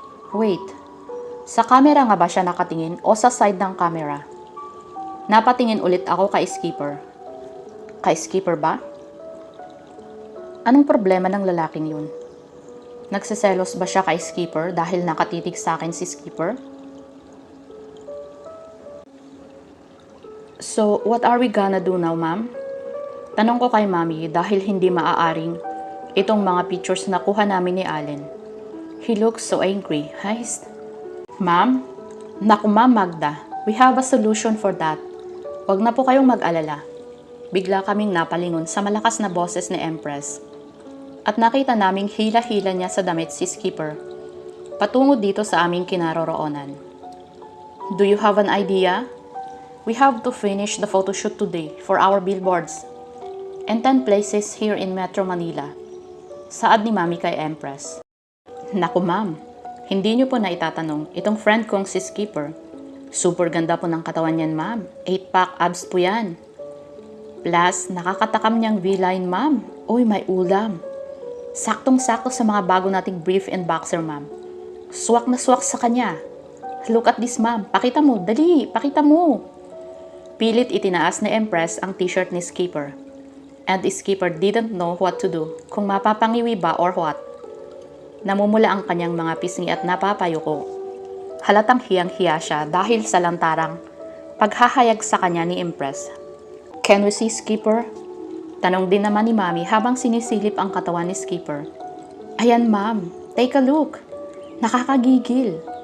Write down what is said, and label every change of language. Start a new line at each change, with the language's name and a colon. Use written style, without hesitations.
Filipino: Wait, sa camera nga ba siya nakatingin o sa side ng camera? Napatingin ulit ako kay Skipper. Kay Skipper ba? Anong problema ng lalaking yun? Nagsiselos ba siya kay Skipper dahil nakatitig sa akin si Skipper?
English: "So, what are we gonna do now, ma'am?"
Filipino: Tanong ko kay Mommy dahil hindi maaaring itong mga pictures na kuha namin ni Allen.
English: He looks so angry. "Heist." "Ma'am? Naku ma'am Magda, we have a solution for that.
Filipino: Huwag na po kayong mag-alala." Bigla kaming napalingon sa malakas na boses ni Empress. At nakita naming hila-hila niya sa damit si Skipper, patungo dito sa aming kinaroroonan.
English: "Do you have an idea? We have to finish the photoshoot today for our billboards and 10 places here in Metro Manila," saad ni Mommy kay Empress.
Filipino: "Naku ma'am, hindi niyo po na itatanong itong friend kong si Skipper. Super ganda po ng katawan niyan ma'am, 8-pack abs po yan. Plus, nakakatakam niyang V-line ma'am. Uy, may ulam. Saktong-sakto sa mga bago nating brief and boxer, ma'am. Swak na swak sa kanya.
English: Look at this, ma'am.
Filipino: Pakita mo. Dali, pakita mo." Pilit itinaas ni Empress ang t-shirt ni Skipper.
English: And Skipper didn't know what to do,
Filipino: kung mapapangiwi ba
English: or what.
Filipino: Namumula ang kanyang mga pisngi at napapayuko. Halatang hiyang-hiya siya dahil sa lantarang paghahayag sa kanya ni Empress.
English: "Can we see Skipper?"
Filipino: Tanong din naman ni Mommy habang sinisilip ang katawan ni Skipper. "Ayan ma'am,
English: take a look.
Filipino: Nakakagigil."